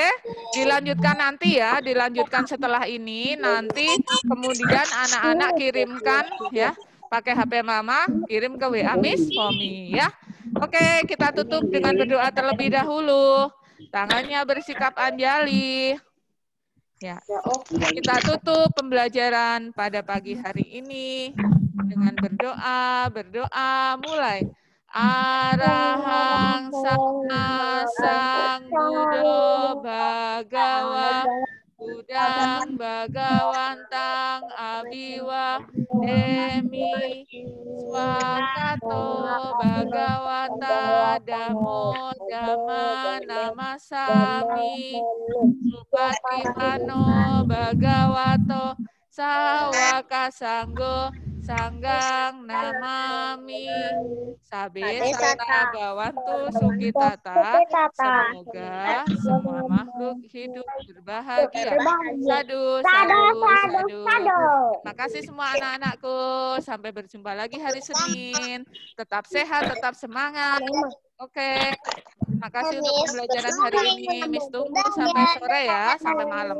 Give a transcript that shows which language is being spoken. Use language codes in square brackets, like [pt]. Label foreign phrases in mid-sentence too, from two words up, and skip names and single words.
[id] Dilanjutkan nanti ya, dilanjutkan setelah ini nanti kemudian anak-anak kirimkan ya, pakai HP Mama, kirim ke WA Miss Fomi ya. Oke, kita tutup dengan berdoa terlebih dahulu. Tangannya bersikap anjali. Ya. Kita tutup pembelajaran pada pagi hari ini dengan berdoa mulai. [pi] Arahang sama sang Buddha Bhagawa Budang Bhagawantang Abiwa Demi Swakato Bhagawata Damo Dhamma Namasami Supatipano Bhagavato Sawaka Sanggo Sanggang Namami Sabe Sata Bawantu Sukitata. [id] Semoga semua makhluk hidup berbahagia. [pi] Sadu, sadu, sadu. [id] Terima kasih semua anak-anakku. Sampai berjumpa lagi hari Senin. Tetap sehat, tetap semangat. Oke. Terima kasih untuk pembelajaran hari ini. Miss tunggu sampai sore ya, sampai malam.